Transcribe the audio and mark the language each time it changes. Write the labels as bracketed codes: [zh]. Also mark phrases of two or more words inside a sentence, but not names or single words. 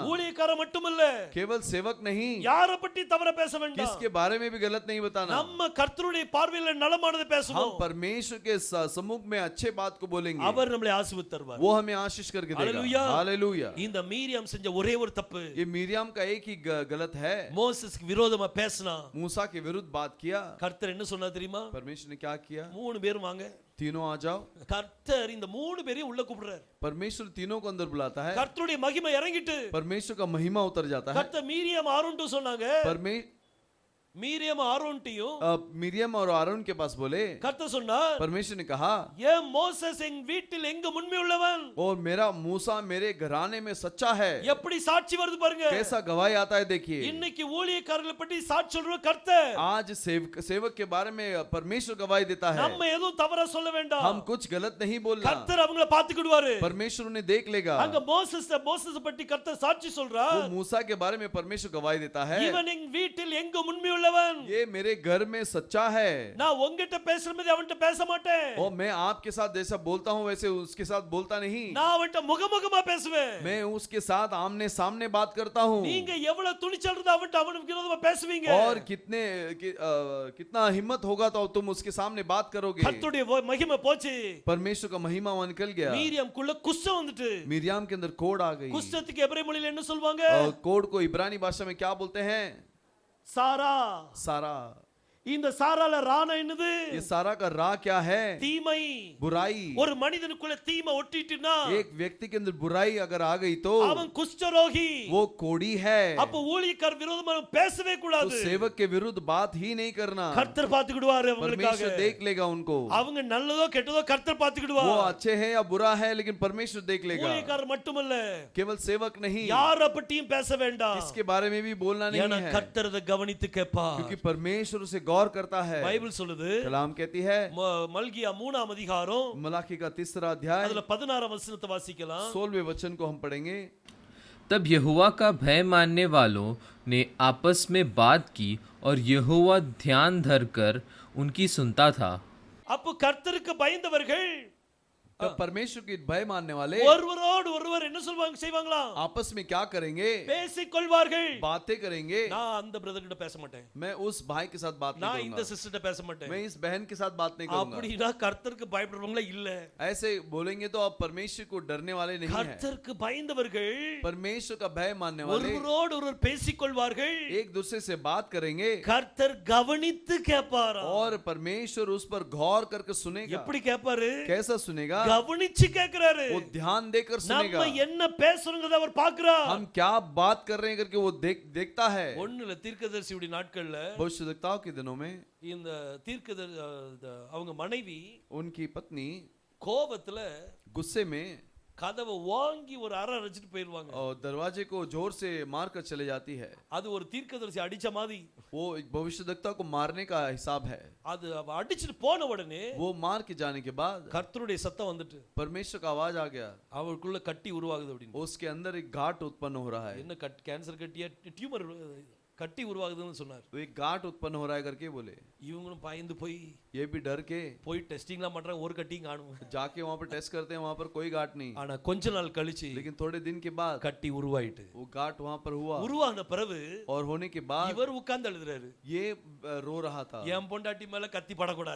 [ta] ஊழியக்கார மட்டுமல்ல, [hi] केवल सेवक नहीं, [ta] யாரை பற்றி தவற பேச வேண்டாம். [hi] किसके बारे में भी गलत नहीं बताना। [ta] நம்ம கர்த்தருடைய பார்வையில நலமானதை [hi] हम [ta] பேசுவோம். [hi] परमेश्वर के सम्मुख में अच्छे बात को बोलेंगे, [ta] அவர் நம்மளை ஆசீர்வதிப்பார். [hi] वो हमें आशीष करके देगा। हालेलुया। हालेलुया। [ta] இந்த மீரியாம் செஞ்ச ஒரே ஒரு தப்பு, [hi] ये मिरियम का एक ही गलत है। [ta] மோசேஸ்க்கு விரோதமா பேசினா, [hi] मूसा के विरुद्ध बात किया। [ta] கர்த்தர் என்ன சொன்னா தெரியுமா? [hi] परमेश्वर ने क्या किया? [ta] 3 பேரும் வாங்க. [hi] तीनों आ जाओ। [ta] கர்த்தர் இந்த 3 பேரையும் உள்ள கூப்பிடுறார். [hi] परमेश्वर तीनों को अंदर बुलाता है। [ta] கர்த்தருடைய மகிமை இறங்கிட்டு [hi] परमेश्वर का महिमा उतर जाता है। [ta] கர்த்தர் மீரியாம் ஆரோன்ட்டு சொன்னாங்க. மீரியாம் ஆரோன்ட்டியும் [hi] मिरियम और आरोन के पास बोले, [ta] கர்த்தர் சொன்னார், [hi] परमेश्वर ने कहा, [ta] ये மோசேஸ் எங்க வீட்டில் எங்க உண்மை உள்ளவன், [hi] और मेरा मूसा मेरे घराने में सच्चा है। [ta] எப்படி சாட்சி வருது பாருங்க. [hi] कैसा गवाही आता है देखिए। [ta] இன்னைக்கு ஊழியக்காரர்களை பற்றி சாட்சி சொல்ற கர்த்தர், [hi] आज सेवक के बारे में परमेश्वर गवाही देता है। [ta] நம்ம எதுவும் தவற சொல்ல வேண்டாம். [hi] हम कुछ गलत नहीं बोलना। [ta] கர்த்தர் அவங்கள பாத்துக்கிடுவாரு. [hi] परमेश्वर उन्हें देख लेगा। [ta] அங்க மோசேஸ் பற்றி கர்த்தர் சாட்சி சொல்றார். [hi] वो मूसा के बारे में परमेश्वर गवाही देता है। [ta] இவன் எங்க வீட்டில் எங்க உண்மை உள்ளவன், [hi] ये मेरे घर में सच्चा है। [ta] நான் உங்கிட்ட பேசுற மாதிரி அவன்கிட்ட பேச மாட்டேன். [hi] और मैं आपके साथ जैसा बोलता हूँ वैसे उसके साथ बोलता नहीं। [ta] நான் அவன்கிட்ட முகமுகமா பேசுவேன். [hi] मैं उसके साथ आमने सामने बात करता हूँ। [ta] நீங்க எவ்வளவு துணிச்சல் இருந்தா அவனுக்கு விரோதமா பேசுவீங்க. [hi] और कितना हिम्मत होगा तो तुम उसके सामने बात करोगे। [ta] கர்த்தருடைய மகிமை போச்சு. [hi] परमेश्वर का महिमा वहां निकल गया। [ta] மீரியாம்க்குள்ள குஷ்டம் வந்துட்டு. [hi] मिरियम के अंदर कोढ़ आ गई। [ta] குஷ்டத்துக்கு எபிரேய மொழியில என்ன சொல்வாங்க? [hi] कोढ़ को इब्रानी भाषा में क्या बोलते हैं? [ta] சாரா. [hi] सारा। [ta] இந்த சாரால ராணா என்னது? [hi] ये सारा का रा क्या है? [ta] தீமை, [hi] बुराई। [ta] ஒரு மனிதனுக்குள்ள தீமை ஒட்டிட்டுனா, [hi] एक व्यक्ति के अंदर बुराई अगर आ गई तो [ta] அவன் குஷ்டரோகி, [hi] वो कोढ़ी है। [ta] அப்ப ஊழியக்கார விரோதமா பேசவே கூடாது. [hi] तो सेवक के विरुद्ध बात ही नहीं करना। [ta] கர்த்தர் பாத்துக்கிடுவாரு அவங்களுக்காக. [hi] परमेश्वर देख लेगा उनको। [ta] அவங்க நல்லதோ கெட்டதோ கர்த்தர் பாத்துக்கிடுவார். [hi] वो अच्छे हैं या बुरा है लेकिन परमेश्वर देख लेगा। [ta] ஊழியக்கார மட்டுமல்ல, [hi] केवल सेवक नहीं, [ta] யார பற்றியும் பேச வேண்டாம். [hi] इसके बारे में भी बोलना नहीं [ta] ஏன்னா [hi] है, [ta] கர்த்தர் அதை கவனித்து கேட்பார். [hi] क्योंकि परमेश्वर उसे गौर करता है। [ta] பைபிள் சொல்லுது, [hi] कलाम कहती है, [ta] மல்கியா 3ஆம் அதிகாரம் [hi] मलाकी का 3रा अध्याय [ta] அதுல 16ஆம் வசனத்தை வாசிக்கலாம். [hi] 16वें वचन को हम पढ़ेंगे। तब यहोवा का भय मानने वालों ने आपस में बात की और यहोवा ध्यान धरकर उनकी सुनता था। [ta] அப்போ கர்த்தருக்கு பயந்தவர்கள் [hi] तब परमेश्वर की भय मानने वाले [ta] ஒருவரோடு ஒருவர் என்ன செய்வாங்களா? [hi] आपस में क्या करेंगे? [ta] பேசிக் கொள்வார்கள். [hi] बातें करेंगे। [ta] நான் அந்த பிரதர் கிட்ட பேச மாட்டேன், [hi] मैं उस भाई के साथ बात [ta] நான் [hi] नहीं [ta] இந்த [hi] करूंगा, [ta] சிஸ்டர்ட்ட பேச மாட்டேன். [hi] मैं इस बहन के साथ बात नहीं करूंगा। [ta] அப்படினா கர்த்தருக்கு பயப்படுறவங்களே இல்ல. [hi] ऐसे बोलेंगे तो आप परमेश्वर को डरने वाले नहीं हैं। [ta] கர்த்தருக்கு பயந்தவர்கள் [hi] परमेश्वर का भय मानने वाले [ta] ஒருவரோடு ஒருவர் பேசிக் கொள்வார்கள். [hi] एक दूसरे से बात करेंगे [ta] கர்த்தர் கவனித்து கேட்பாரா? [hi] और परमेश्वर उस पर गौर करके सुनेगा। [ta] எப்படி கேட்பாரு? [hi] कैसा सुनेगा? [ta] கவனிச்சு கேக்குறாரு. [hi] वो ध्यान देकर सुनेगा। [ta] நம்ம என்ன பேசுறோம்ங்கறத அவர் பார்க்கறார். [hi] हम क्या बात कर रहे हैं करके वो देखता है। [ta] ஒண்ணுல தீர்க்கதரிசியுடைய நாட்கள்ல [hi] भविष्यद्वक्ताओं के दिनों में [ta] இந்த அவங்க மனைவி [hi] उनकी पत्नी [ta] கோபத்துல [hi] गुस्से में [ta] கதவை வாங்கி ஒரு அறை அடிச்சிட்டு போயிடுவாங்க. [hi] और दरवाजे को जोर से मार कर चले जाती है। [ta] அது ஒரு தீர்க்கதரிசி அடிச்ச மாதிரி. [hi] वो एक भविष्यद्वक्ता को मारने का हिसाब है। [ta] அது அவ அடிச்சிட்டு போன உடனே [hi] वो मार के जाने के बाद [ta] கர்த்தருடைய சத்தம் வந்துட்டு [hi] परमेश्वर का आवाज आ गया, [ta] அவளுக்குள்ள கட்டி உருவாகுது அப்படின்னு. [hi] उसके अंदर एक गांठ उत्पन्न हो रहा है। [ta] என்ன கேன்சர் கட்டியா டியூமர் கட்டி உருவாகுதுன்னு சொன்னார். [hi] तो एक गांठ उत्पन्न हो रहा है करके बोले। [ta] இவங்களும் பயந்து போய் [hi] ये भी डर के [ta] போய் டெஸ்டிங்லாம் பண்றாங்க, ஒரு கட்டியும் காணும். [hi] जाके वहां पर टेस्ट करते हैं, वहां पर कोई गांठ नहीं। [ta] ஆனா கொஞ்ச நாள் கழிச்சு [hi] लेकिन थोड़े दिन के बाद [ta] கட்டி உருவாயிட்டு. [hi] वो गांठ वहां पर हुआ। [ta] உருவான பிறகு [hi] और होने के बाद [ta] இவர் உட்கார்ந்து எழுதுறாரு, [hi] ये रो रहा था, [ta] என் பொண்டாட்டி மேல கத்தி படக்கூடாது,